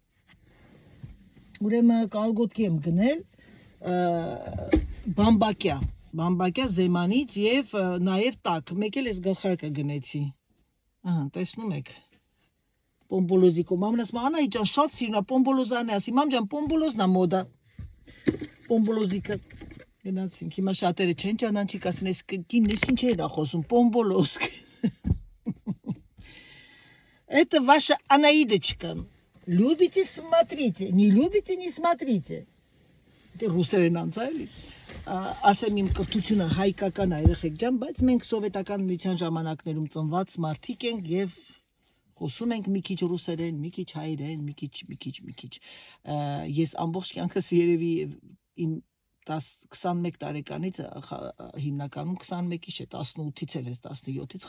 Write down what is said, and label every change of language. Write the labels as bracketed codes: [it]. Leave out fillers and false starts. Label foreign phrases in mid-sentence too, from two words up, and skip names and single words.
[hy] ուրեմն կալգոտկի եմ գնել, բամբակյա զեմանից և նաև տակ, մեկ էլ ես գլխարկը գնեցի, տեսնում եք, պոմպոլոզիկո, մամն ասում Անահիտ ջան, շատ սիրուն է, պոմպոլոզան է, ասի մամ ջան, պոմպոլոզն է մոդա, պոմպոլոզիկը գնացինք, հիմա շատերը չեն ճանաչիկ, ասեն, այս կինն ես ինչ էր խոսում, պոմպոլոզք, [ru] это ваша Анаидочка, любите, смотрите, не любите, не смотрите, [hy] դե ռուսերեն անցա էլի, ասեմ իմ կրթությունը հայկական է երեխեք ջան, բայց մենք սովետական միության ժամանակներում ծնված մարդիկ ենք և խոսում ենք մի քիչ ռուսերեն, մի քիչ հայերեն, մի քիչ, ես ամբողջ կյանքս երևի իմ 21 տարեկանից հիմնականում 21-ից չէ, 18-ից էլ ես 17-ից